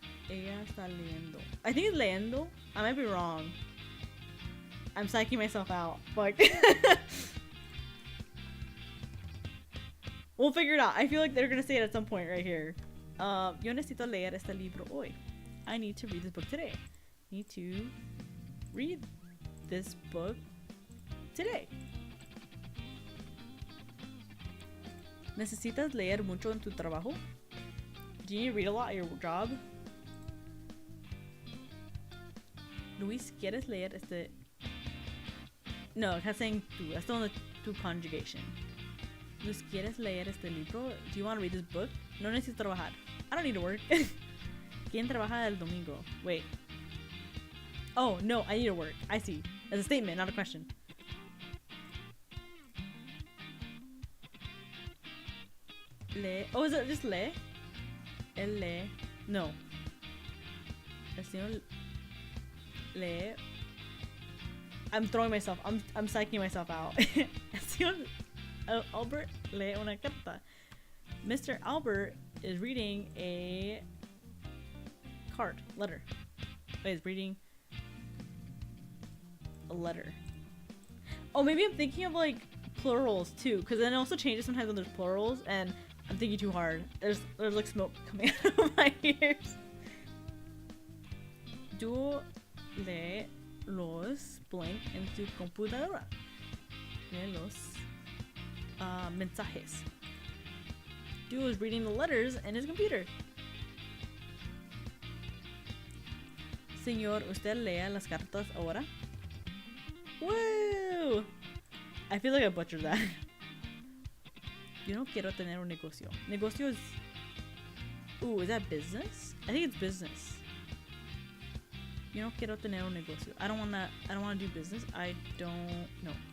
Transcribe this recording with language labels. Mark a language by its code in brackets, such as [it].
[en] Ella está leyendo. I think it's leyendo. I might be wrong. I'm psyching myself out. But we'll figure it out. I feel like they're gonna say it at some point right here. [es] Yo necesito leer este libro hoy. [en] I need to read this book today. Need to read this book today. [es] ¿Necesitas leer mucho en tu trabajo? [en] Do you need to read a lot at your job? [es] Luis, ¿quieres leer este? No, está saying tú. [en] That's still in the tu conjugation. [es] Luis, ¿quieres leer este libro? [en] Do you want to read this book? No necesito trabajar. I don't need to work. [es] ¿Quién trabaja el domingo? [en] Wait. Oh, no, I need to work. I see. As a statement, not a question. Le. Oh, is it just le? Él lee. No. [es] El señor lee. I'm throwing myself. [en] I'm psyching myself out. [es] El señor Albert lee una carta. [en] Mr. Albert is reading a letter. Wait, he's reading a letter. Oh, maybe I'm thinking of like plurals too, because then it also changes sometimes when there's plurals, and I'm thinking too hard. There's like smoke coming out of my ears. [es] Duo lee los blank en su computadora. Lee los mensajes. [en] Duo is reading the letters in his computer. [es] Señor, ¿usted lee las cartas ahora? Woo! [en] I feel like I butchered that. Yo no quiero tener un negocio. Negocio is... Ooh, is that business? I think it's business. [es] Yo no quiero tener un negocio. [en] I don't wanna do business. I don't know.